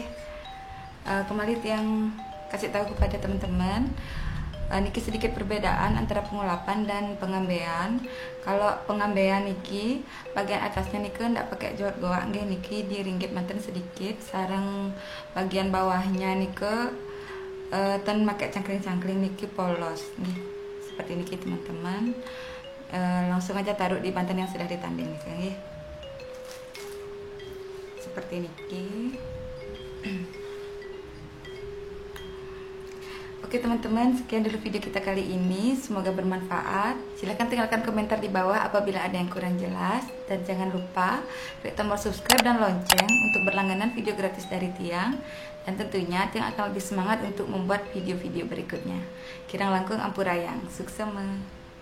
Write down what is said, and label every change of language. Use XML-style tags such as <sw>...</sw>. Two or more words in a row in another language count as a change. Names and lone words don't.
<id>Kembali yang kasih tahu kepada teman-teman, niki sedikit perbedaan antara pengulapan dan pengambeian. Kalau pengambeian niki bagian atasnya niki ndak pakai jawat goak nggih, niki diringgit manten sedikit. Sarang bagian bawahnya niki ten pakai cangkring-cangkring niki polos nggih. Seperti niki teman-teman. Langsung aja taruh di banten yang sudah ditanding niki nggih. Seperti niki. Oke teman-teman, sekian dulu video kita kali ini, semoga bermanfaat. Silahkan tinggalkan komentar di bawah apabila ada yang kurang jelas, dan jangan lupa klik tombol subscribe dan lonceng untuk berlangganan video gratis dari Tiang, dan tentunya Tiang akan lebih semangat untuk membuat video-video berikutnya.</id> <ban>Kirang langkung ampurayang, suksema.</ban>